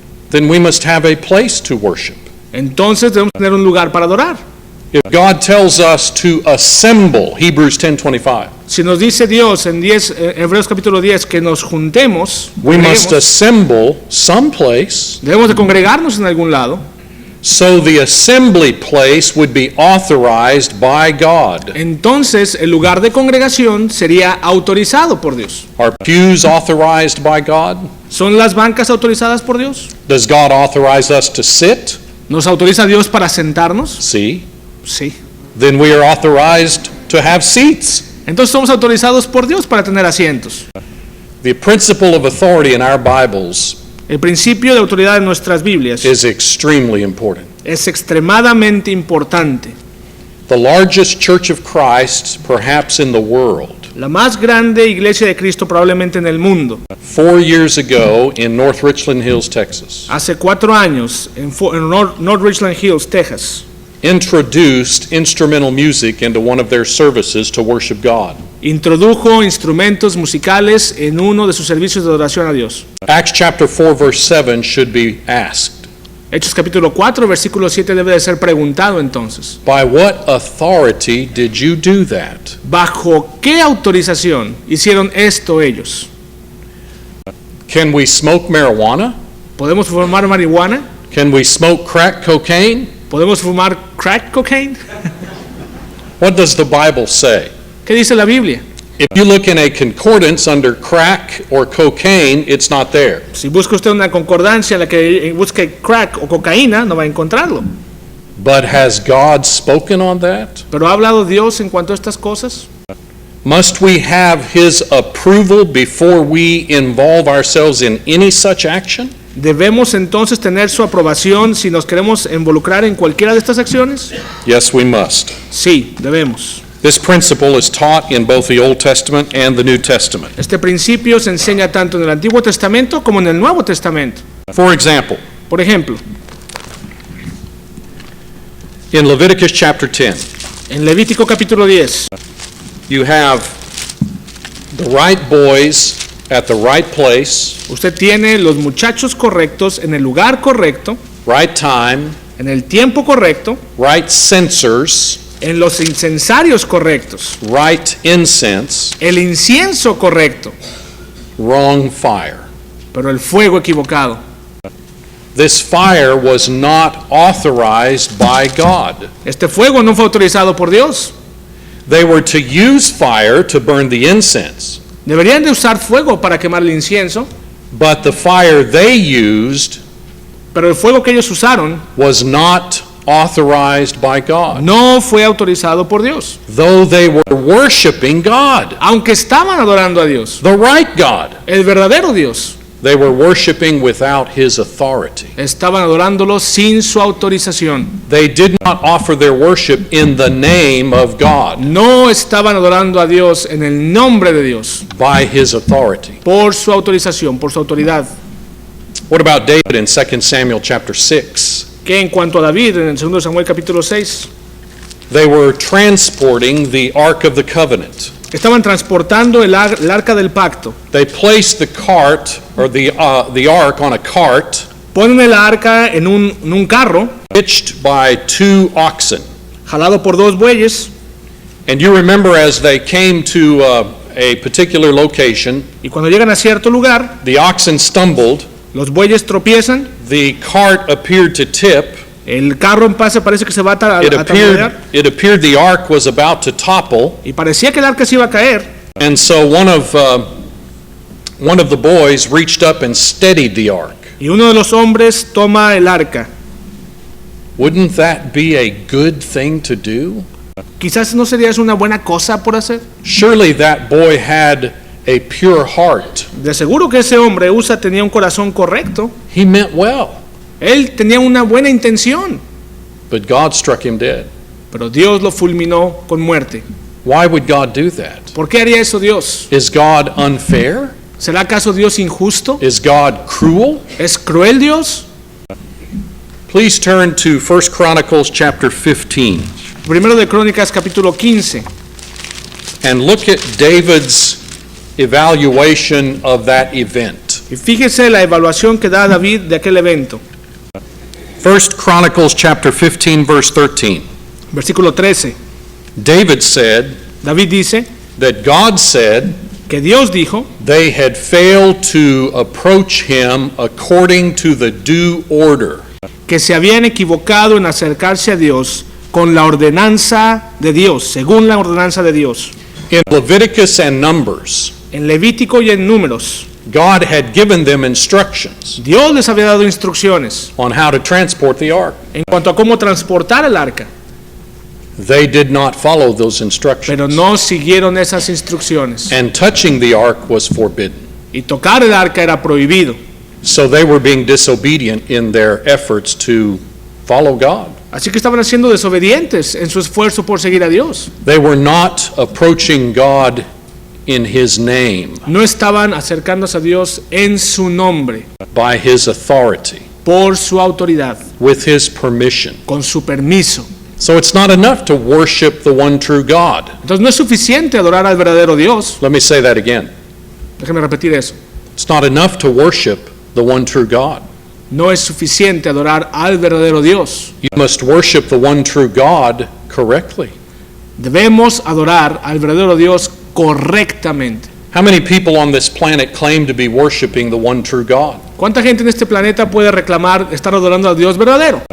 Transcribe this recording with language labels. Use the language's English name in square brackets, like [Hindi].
[English] then we must have a place to worship. [Spanish] entonces debemos tener un lugar para adorar. [English] If God tells us to assemble, Hebrews 10:25, [Spanish] Si nos dice Dios en Hebreos capítulo 10 que nos juntemos, [English] we must [Spanish] congreguemos, [English] assemble someplace. [Spanish] debemos de congregarnos en algún lado. [English] So the assembly place would be authorized by God. [Spanish] Entonces el lugar de congregación sería autorizado por Dios. [English] Are pews authorized by God? [Spanish] ¿Son las bancas autorizadas por Dios? [English] Does God authorize us to sit? [Spanish] ¿Nos autoriza Dios para sentarnos? [English] See? [Spanish] Sí. [English] Then we are authorized to have seats. [Spanish] Entonces somos autorizados por Dios para tener asientos. [English] The principle of authority in our Bibles [Spanish] El principio de autoridad en nuestras Biblias [English] is extremely important. [Spanish] es extremadamente importante. [English] The largest church of Christ, perhaps in the world, [Spanish] La más grande iglesia de Cristo probablemente en el mundo, [English] 4 years ago in North Richland Hills, Texas, [Spanish] hace 4 años en North Richland Hills, Texas, [English] introduced instrumental music into one of their services to worship God. [Spanish] introdujo instrumentos musicales en uno de sus servicios de adoración a Dios. [English] Acts chapter 4 verse 7 should be asked, [Spanish] Hechos capítulo 4, versículo 7 debe de ser preguntado entonces. [English] by what authority did you do that? [Spanish] ¿Bajo qué autorización hicieron esto ellos? [English] Can we smoke marijuana? [Spanish] ¿Podemos fumar marihuana? [English] Can we smoke crack cocaine? [Spanish] ¿Podemos fumar crack cocaine? [English] What does the Bible say? [Spanish] ¿Qué dice la Biblia? [English] If you look in a concordance under crack or cocaine, it's not there. [Spanish] Si busca usted una concordancia en la que busque crack o cocaína, no va a encontrarlo. [English] But has God spoken on that? [Spanish] ¿Pero ha hablado Dios en cuanto a estas cosas? [English] Must we have His approval before we involve ourselves in any such action? [Spanish] ¿Debemos entonces tener su aprobación si nos queremos involucrar en cualquiera de estas acciones? [English] Yes, we must. [Spanish] Sí, debemos. [English] This principle is taught in both the Old Testament and the New Testament. [Spanish] Este principio se enseña tanto en el Antiguo Testamento como en el Nuevo Testamento. [English] For example, [Spanish] Por ejemplo, [English] in Leviticus chapter 10, [Spanish] en Levítico capítulo 10, [English] you have the right boys at the right place, [Spanish] usted tiene los muchachos correctos en el lugar correcto, [English] right time, [Spanish] en el tiempo correcto, [English] right censers, [Spanish] en los incensarios correctos, [English] right incense, [Spanish] el incienso correcto, [English] wrong fire. [Spanish] pero el fuego equivocado. [English] This fire was not authorized by God. [Spanish] Este fuego no fue autorizado por Dios. [English] They were to use fire to burn the incense, [Spanish] Deberían de usar fuego para quemar el incienso, [English] but the fire they used [Spanish] pero el fuego que ellos usaron [English] was not authorized by God, [Spanish] no fue autorizado por Dios. [English] though they were worshiping God, [Spanish] Aunque estaban adorando a Dios, [English] the right God. [Spanish] el verdadero Dios, [English] They were worshiping without His authority. [Spanish] estaban adorándolo sin su autorización. [English] They did not offer their worship in the name of God, [Spanish] No estaban adorando a Dios en el nombre de Dios, [English] by His authority. [Spanish] por su autorización, por su autoridad. [English] What about David in 2 Samuel chapter 6? [Spanish] Que en cuanto a David, en el 2 Samuel capítulo 6, [English] They were transporting the Ark of the Covenant. [Spanish] estaban transportando el arca del pacto. [English] They placed the cart, or the ark, on a cart [Spanish] Ponen el arca en un carro, [English] hitched by 2 oxen. [Spanish] jalado por 2 bueyes, [English] And you remember as they came to a particular location, [Spanish] y cuando llegan a cierto lugar, [English] the oxen stumbled, [Spanish] los bueyes tropiezan, [English] the cart appeared to tip, [Spanish] el carro en pase parece que se va a tambalear, [English] it appeared the ark was about to topple, [Spanish] y parecía que el arca se iba a caer, [English] and so one of the boys reached up and steadied the ark. [Spanish] y uno de los hombres toma el arca. [English] Wouldn't that be a good thing to do? [Spanish] Quizás no sería eso una buena cosa por hacer. [English] Surely that boy had a pure heart. [Spanish] De seguro que ese hombre tenía un corazón correcto. [English] He meant well, [Spanish] Él tenía una buena intención, [English] but God struck him dead. [Spanish] pero Dios lo fulminó con muerte. [English] Why would God do that? [Spanish] ¿Por qué haría eso Dios? [English] Is God unfair? [Spanish] ¿Será acaso Dios injusto? [English] Is God cruel? [Spanish] ¿Es cruel Dios? [English] Please turn to 1 Chronicles chapter 15 [Spanish] Primero de Crónicas capítulo 15. [English] and look at David's evaluation of that event. [Spanish] Y fíjese la evaluación que da David de aquel evento. [English] 1 Chronicles chapter 15 verse 13. [Spanish] Versículo 13. [English] David said [Spanish] David dice [English] that God said [Spanish] que Dios dijo [English] they had failed to approach him according to the due order. [Spanish] que se habían equivocado en acercarse a Dios con la ordenanza de Dios, según la ordenanza de Dios. [English] In Leviticus and Numbers, [Spanish] En Levítico y en Números, [English] God had given them instructions [Spanish] Dios les había dado instrucciones [English] on how to transport the ark. [Spanish] en cuanto a cómo transportar el arca, [English] They did not follow those [Spanish] pero [English] instructions, [Spanish] no siguieron esas instrucciones. [English] and touching the ark was forbidden. [Spanish] Y tocar el arca era prohibido. [English] So they were being disobedient in their efforts to follow God. [Spanish] Así que estaban siendo desobedientes en su esfuerzo por seguir a Dios. [English] They were not approaching God in His name, [Spanish] No estaban acercándose a Dios en su nombre, [English] by His authority, [Spanish] por su autoridad, [English] with His permission. [Spanish] con su permiso. [English] So it's not enough to worship the one true God. [Spanish] Entonces no es suficiente adorar al verdadero Dios. [English] Let me say that again. [Spanish] Déjeme repetir eso. [English] It's not enough to worship the one true God. [Spanish] No es suficiente adorar al verdadero Dios. [English] You must worship the one true God correctly. [Spanish] Debemos adorar al verdadero Dios correctamente. [English] How many people on this planet claim to be worshiping the one true God? [Spanish] ¿Cuánta gente en este planeta puede reclamar estar adorando al Dios verdadero?